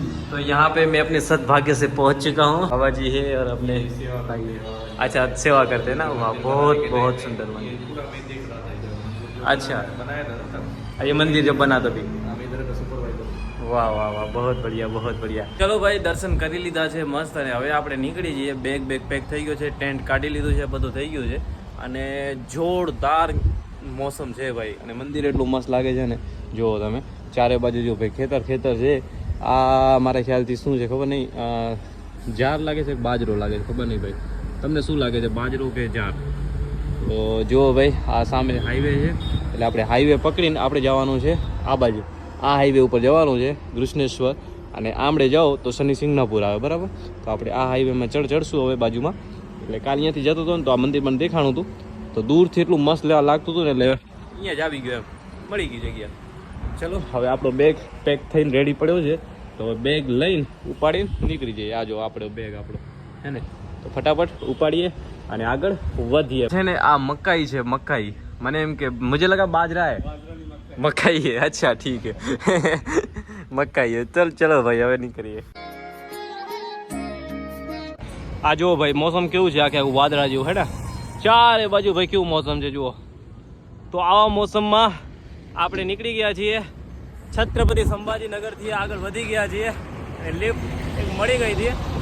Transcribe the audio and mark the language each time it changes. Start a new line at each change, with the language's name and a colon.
Hindi: तो यहाँ पे मैं अपने सद्भाग्य से पहुँच चुका हूँ। बाबा जी है और अपने अच्छा सेवा करते हैं ना वहाँ, बहुत बहुत सुंदर मंदिर। पूरा मैं देख रहा था इधर, अच्छा, बनाया था तब ये मंदिर जब बना तभी। हम इधर का सुपरवाइजर। વાહ વાહ વાહ, बहुत बढ़िया, बहुत बढ़िया।
Gujarati: ચલો ભાઈ, દર્શન કરી લીધા છે મસ્ત, અને હવે આપણે નીકળી જઈએ। બેગ પેક થઈ ગયો છે, ટેન્ટ કાઢી લીધું છે, બધું થઈ ગયું છે, અને જોરદાર મોસમ છે ભાઈ। અને મંદિર એટલું મસ્ત લાગે છે ને, જુઓ તમે ચારે બાજુ જો ભાઈ ખેતર છે। આ મારા ખ્યાલથી શું છે ખબર નહીં, જાર લાગે છે, બાજરો લાગે છે, ખબર નહીં ભાઈ તમને શું લાગે છે, બાજરો કે જાર? તો જુઓ ભાઈ, આ સામે હાઈવે છે, એટલે આપણે હાઈવે પકડીને આપણે જવાનું છે આ બાજુ। આ હાઈવે ઉપર જવાનું છે કૃષ્ણેશ્વર, અને આમળે જાઓ તો શનિ સિંગનાપુર આવે, બરાબર। તો આપણે આ હાઈવેમાં ચડશું હવે બાજુમાં। એટલે કાલ અહીંયાથી જતો હતો ને તો આ મંદિર મને દેખાણું હતું, તો દૂરથી એટલું મસ્ત લેવા લાગતું હતું ને, એટલે અહીંયા જ આવી ગયો એમ। મળી ગઈ જગ્યા. ચલો હવે આપણો બેગ પેક થઈને રેડી પડ્યો છે, તો હવે બેગ લઈને ઉપાડીને નીકળી જઈએ. આ જો આપણો બેગ આપણો હે ને, તો ફટાફટ ઉપાડીએ અને આગળ વધીએ. છે ને આ મકાઈ છે, મકાઈ. મને એમ કે
Hindi: મુझे लगा बाजरा है, मकाई है. अच्छा ठीक है मकाई है. चलो भाई
Gujarati: હવે નીકળીએ. આ જુઓ ભાઈ મોસમ કેવું છે, આખે આખું વાદળા જેવું હે ને, ચારે બાજુ ભાઈ કેવું મોસમ છે જુઓ. તો આવા મોસમમાં આપણે નીકળી ગયા છીએ છત્રપતિ સંભાજીનગરથી આગળ વધી ગયા છીએ અને લિફ્ટ એક મળી ગઈ હતી.